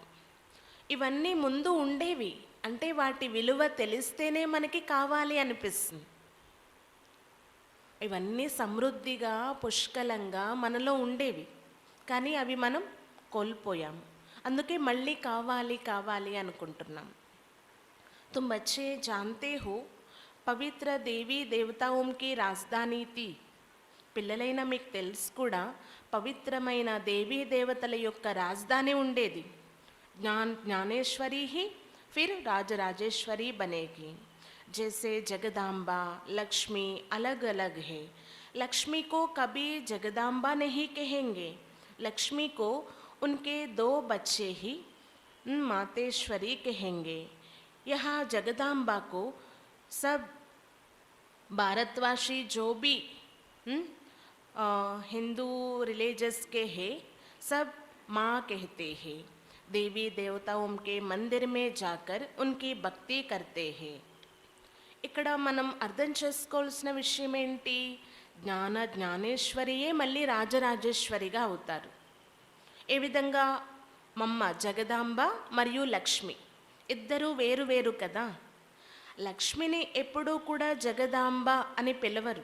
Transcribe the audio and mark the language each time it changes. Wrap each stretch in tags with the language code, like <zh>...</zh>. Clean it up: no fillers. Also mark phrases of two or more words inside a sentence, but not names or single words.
<te>ఇవన్నీ ముందు ఉండేవి, అంటే వాటి విలువ తెలిస్తేనే మనకి కావాలి అనిపిస్తుంది. ఇవన్నీ సమృద్ధిగా పుష్కలంగా మనలో ఉండేవి, కానీ అవి మనం కోల్పోయాము. అందుకే మళ్ళీ కావాలి కావాలి అనుకుంటున్నాం.</te> <hi>तुम बच्चे जानते हो पवित्र देवी देवताओं राजधानी थी.</hi> <te>పిల్లలైన మీకు తెలుసు కూడా, పవిత్రమైన దేవీ దేవతల యొక్క రాజధాని ఉండేది.</te> <hi>ज्ञानेश्वरी ही फिर राजराजेश्वरी बनेगी. जैसे जगदाम्बा लक्ष्मी अलग अलग है, लक्ष्मी को कभी जगदाम्बा नहीं कहेंगे. लक्ष्मी को उनके 2 बच्चे ही मातेश्वरी कहेंगे. यहाँ जगदाम्बा को सब भारतवासी जो भी हिंदू रिलीजस के हैं सब माँ कहते हैं. देवी देवताओं के मंदिर में जाकर उनकी भक्ति करते हैं.</hi> <te>ఇక్కడ మనం అర్థం చేసుకోవాల్సిన విషయం ఏంటి? జ్ఞానేశ్వరియే మళ్ళీ రాజరాజేశ్వరిగా అవుతారు. ఏ విధంగా? మమ్మ జగదాంబ మరియు లక్ష్మి ఇద్దరూ వేరు వేరు కదా. లక్ష్మిని ఎప్పుడూ కూడా జగదాంబ అని పిలవరు.</te>